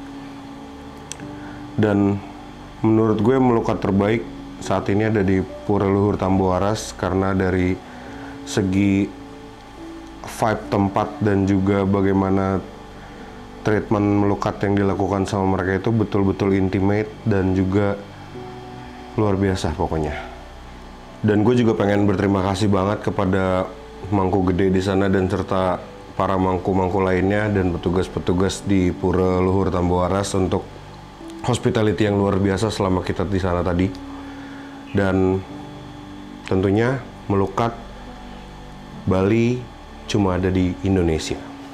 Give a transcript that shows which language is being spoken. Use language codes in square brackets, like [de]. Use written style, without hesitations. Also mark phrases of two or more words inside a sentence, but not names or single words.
[id] Dan menurut gue melukat terbaik saat ini ada di Pura Luhur Tamboaras, karena dari segi vibe tempat dan juga bagaimana treatment melukat yang dilakukan sama mereka itu betul-betul intimate dan juga luar biasa pokoknya. Dan gue juga pengen berterima kasih banget kepada Mangku Gede di sana dan serta para mangku-mangku lainnya dan petugas-petugas di Pura Luhur Tamboaras untuk hospitality yang luar biasa selama kita di sana tadi. Dan tentunya melukat Bali cuma ada di Indonesia.